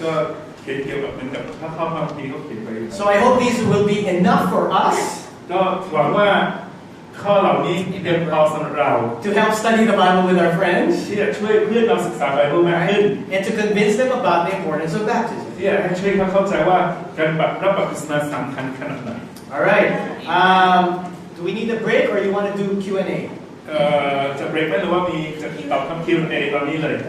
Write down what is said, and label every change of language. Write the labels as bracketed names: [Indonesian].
[Thai] ก็เขียนเกี่ยวกับเหมือนกับพระคัมภีร์เขาเขียนไว้ [English] So I hope these will be enough for us [Thai] ก็หวังว่าข้อเหล่านี้เพียงพอสำหรับเรา [English] to help study the Bible with our friends [Thai] ที่จะช่วยเพื่อนเราศึกษาไบเบิลมากขึ้น [English] and to convince them about the importance of baptism. [Thai] ที่จะให้ช่วยเขาเข้าใจว่าการรับบัพติศมาสำคัญขนาดไหน [English] All right. Do we need a break or you want to do Q&A? [Thai] จะเบรกไหมหรือว่ามีจะตอบคำ Q&A ตอนนี้เลย